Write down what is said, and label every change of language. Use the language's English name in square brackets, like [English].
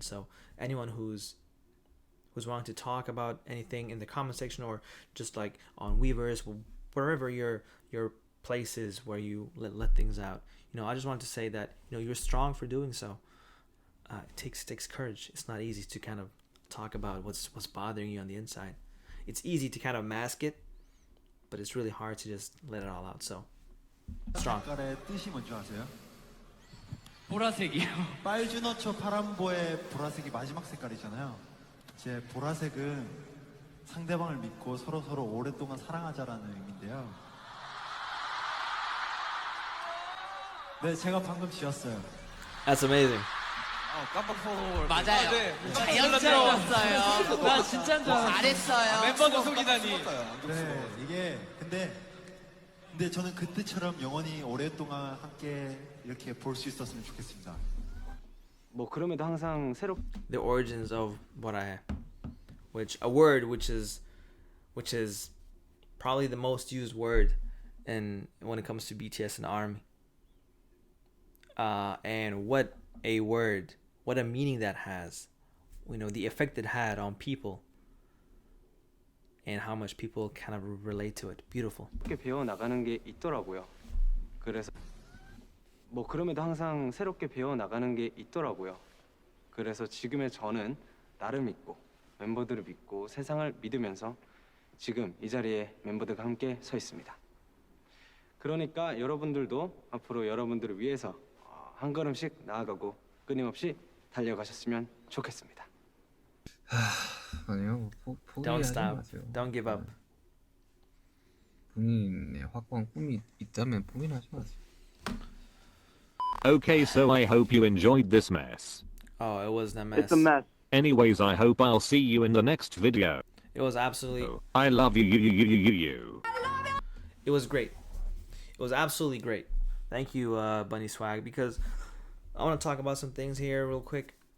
[English] So anyone who's wanting to talk about anything in the comment section, or just like on Weavers, wherever your place is where you let things out, I just want to say that you're strong for doing so. It takes courage. It's not easy to kind of talk about what's bothering you on the inside. It's easy to kind of mask it, but it's really hard to just let it all out. So strong. [Korean] 색깔의 뜻이 뭔지 아세요? 보라색이요. 빨주노초 파란보의 보라색이 마지막 색깔이잖아요. 제 보라색은 상대방을 믿고 서로 오랫동안 사랑하자라는 의미인데요. 네, 제가 방금 지었어요. [English] That's amazing. [Korean] 깜빡 포 맞아요. 네. 자연스러웠어요. 나 진짜인 줄 알았어. 잘했어요. 멤버도 속이다니. 네, 이게 근데 저는 그때처럼 영원히 오랫동안 함께 이렇게 볼 수 있었으면 좋겠습니다. 뭐 그럼에도 항상 [English] The origins of what I have, a word which is probably the most used word when it comes to BTS and ARMY. And what a word, what a meaning that has, the effect it had on people. and how much people kind of relate to it. Beautiful. [Korean] 새롭게 배워 나가는 게 있더라고요. 그래서 뭐 그럼에도 항상 새롭게 배워 나가는 게 있더라고요. 그래서 지금의 저는 나를 믿고 멤버들을 믿고 세상을 믿으면서 지금 이 자리에 멤버들과 함께 서 있습니다. 그러니까 여러분들도 앞으로 여러분들을 위해서 한 걸음씩 나아가고 끊임없이 달려가셨으면 좋겠습니다. 아니요, [English] Don't [Korean] 포기하지 [English] stop. [Korean] 마세요. [English] Don't give up. [Korean] 본인의 확고한 꿈이 있다면 포기하지 마세요. [English] Okay, so I hope you enjoyed this mess. Oh, it was a mess. It's a mess. Anyways, I hope I'll see you in the next video. It was absolutely. I love you. It was great. It was absolutely great. Thank you, Bunny Swag, because I want to talk about some things here real quick.